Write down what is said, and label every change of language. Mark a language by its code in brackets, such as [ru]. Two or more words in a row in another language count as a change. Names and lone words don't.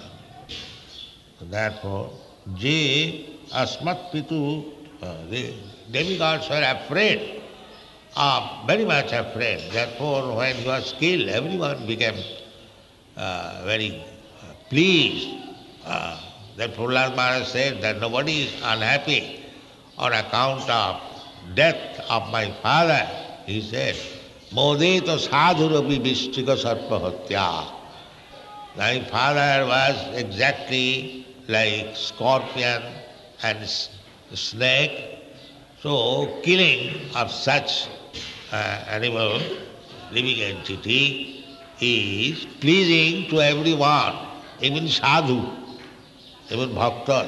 [en] Therefore, Asmat Pitu, the demigods were afraid, very much afraid. Therefore, when he was killed, everyone became very pleased. That Prahlad Maharaj said that nobody is unhappy on account of death of my father. He said, [sa] मोदेत साधुरपि वृश्चिक सर्पहत्या. [en] My father was exactly like scorpion and snake. So killing of such animal, living entity, is pleasing to everyone, even sadhu, even bhaktas.